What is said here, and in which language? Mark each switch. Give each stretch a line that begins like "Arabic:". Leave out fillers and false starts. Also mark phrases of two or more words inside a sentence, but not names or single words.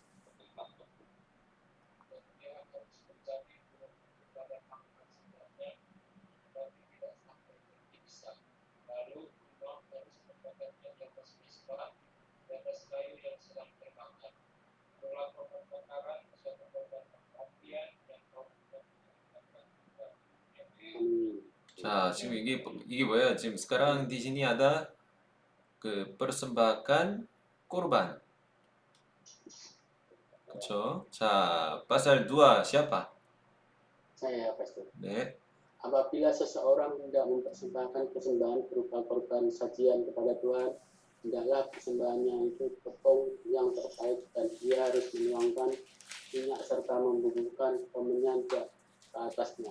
Indonesian: Dia harus mencari burung kepada makan sebelahnya, tetapi tidak sampai terpisah. Lalu imam harus membakarnya di atas mezbah, di atas kayu yang sedang terbakar. Itulah korban bakaran, suatu korban apian yang kau
Korean: 자, 지금 이게 뭐예요?
Indonesian: 지금 sekarang di sini ada persembahkan korban.
Korean: 그렇죠? 자,
Indonesian: pasal 2 siapa? Saya, Pastor.
Korean: 네.
Indonesian: Apabila seseorang tidak mempersembahkan persembahan berupa korban sajian kepada Tuhan, hendaklah persembahannya itu tepung yang terkait dan dia harus menuangkan minyak serta membubuhkan kemenyan ke atasnya.